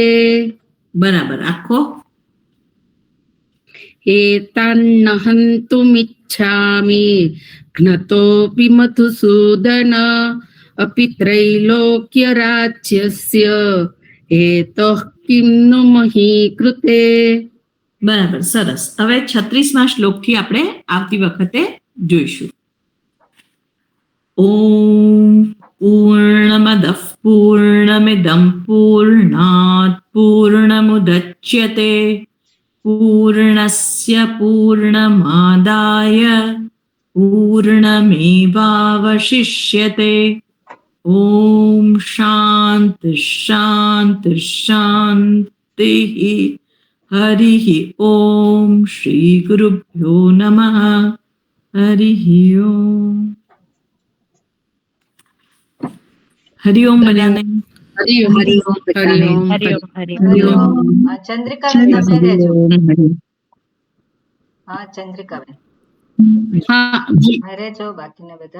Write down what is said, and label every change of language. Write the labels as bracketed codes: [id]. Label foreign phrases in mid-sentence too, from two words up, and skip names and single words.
[gu] બરાબર આખો [sa] एतान्न हन्तुमिच्छामि घ्नतोऽपि मधुसूदन अपि त्रैलोक्यराज्यस्य हेतुः किन्नु मही कृते. [gu] બરાબર, સરસ. હવે 36મા શ્લોકથી આપણે આવતી વખતે જોઈશું. [sa] ઓમ પૂર્ણમદઃ પૂર્ણમિદં પૂર્ણાત પૂર્ણમુદચ્યતે પૂર્ણસ્ય પૂર્ણમાદાય પૂર્ણમેવાવશિષ્યતે. ઓમ શાંતિ શાંતિ શાંતિ. हरिः ओम श्री गुरुभ्यो नमः. हरिः ओम. हरि ओम बधाने. हरि ओम हरि ओम हरि ओम [gu] હરિ ઓમ. ચંદ્રિકાબેન તમે રહેજો. હા ચંદ્રિકાબેન [hi] हाँ जी [gu] રહેજો, બાકીના બધા